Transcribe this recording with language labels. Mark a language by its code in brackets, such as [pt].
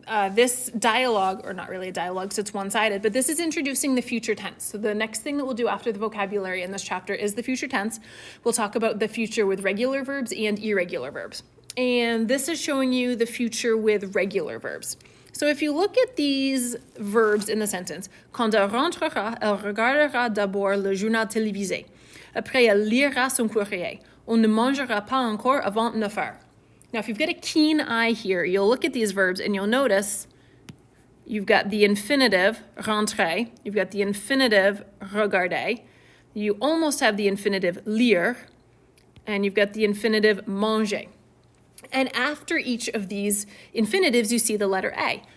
[en] This dialogue, or not really a dialogue, so it's one-sided, but this is introducing the future tense. So the next thing that we'll do after the vocabulary in this chapter is the future tense. We'll talk about the future with regular verbs and irregular verbs. And this is showing you the future with regular verbs. So if you look at these verbs in the sentence, [fr] quand elle rentrera, elle regardera d'abord le journal télévisé. Après, elle lira son courrier. On ne mangera pas encore avant 9 heures. [en] Now, if you've got a keen eye here, you'll look at these verbs and you'll notice you've got the infinitive rentrer, you've got the infinitive regarder, you almost have the infinitive lire, and you've got the infinitive manger. And after each of these infinitives, you see the letter A.